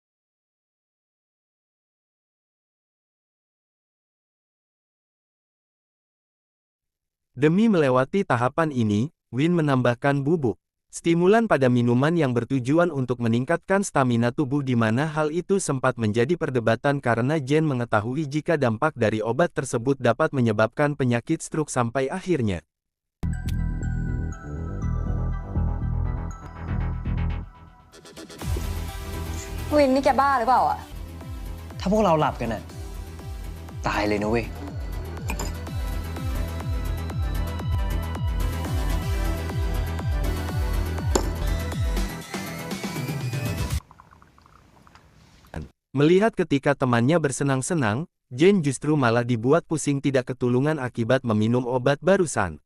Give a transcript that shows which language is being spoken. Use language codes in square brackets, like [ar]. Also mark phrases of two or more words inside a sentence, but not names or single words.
[id] Demi melewati tahapan ini, Win menambahkan bubuk stimulan pada minuman yang bertujuan untuk meningkatkan stamina tubuh, di mana hal itu sempat menjadi perdebatan karena Jen mengetahui jika dampak dari obat tersebut dapat menyebabkan penyakit stroke sampai akhirnya. [th] Win นี่แกบ้าหรือเปล่าอะ ถ้าพวกเราหลับกันน่ะตายเลยนะเว้ย [id] Melihat ketika temannya bersenang-senang, Jen justru malah dibuat pusing tidak ketulungan akibat meminum obat barusan.